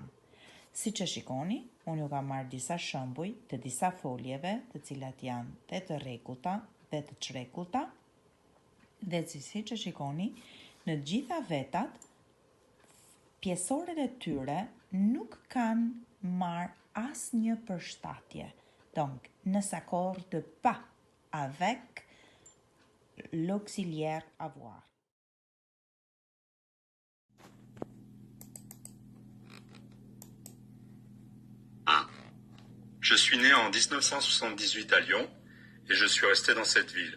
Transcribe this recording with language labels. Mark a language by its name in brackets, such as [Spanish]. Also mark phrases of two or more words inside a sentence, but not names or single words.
[Albanian] Siç e shikoni, unë ju kam marrë disa shembuj të disa foljeve, të cilat janë dhe të rregullta dhe të çrregullta, dhe siç e shikoni, në gjitha vetat, pjesoret e tyre nuk kanë marrë asnjë përshtatje. [French] Donc, ne s'accorde pas avec l'auxiliaire avoir. Je suis né en 1978 à Lyon et je suis resté dans cette ville.